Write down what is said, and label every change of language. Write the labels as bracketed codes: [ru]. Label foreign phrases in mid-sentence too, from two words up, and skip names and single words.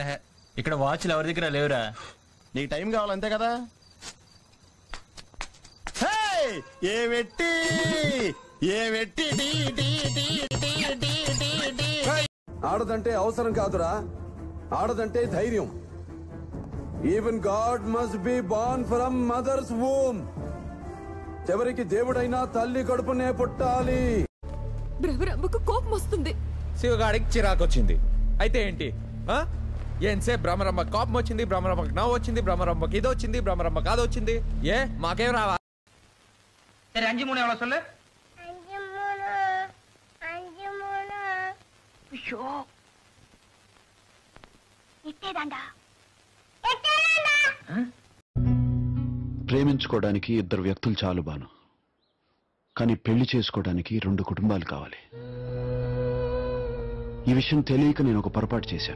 [te] ఇక్కడ వాచ్లు ఎవరి దగ్గర లేవురా. నీకు టైం కావాలంతే కదా. ఆడదంటే అవసరం కాదురా, ఆడదంటే ధైర్యం. [en] Even God must be born from mother's womb. [te] చివరికి దేవుడైనా తల్లి కడుపునే పుట్టాలి. బ్రహ్మకు కోపం వస్తుంది. శివగాడికి చిరాకు వచ్చింది. అయితే ఏంటి? ఏంసేపు బ్రహ్మరమ్మ కోపం వచ్చింది, బ్రహ్మరమ్మకి నవ్వు వచ్చింది, బ్రహ్మరమ్మకి ఇది వచ్చింది, బ్రహ్మరమ్మకి అది వచ్చింది. మాకేం రావా? [ta] 5 3 எவ்வளவு சொல்லு? 5 3. ஐயோ ఇట్టేదండా. [te] ప్రేమించుకోవడానికి 2 వ్యక్తులు చాలు బాను, కానీ పెళ్లి చేసుకోవడానికి 2 కుటుంబాలు కావాలి. ఈ విషయం తెలియక నేను ఒక పొరపాటు చేశాను.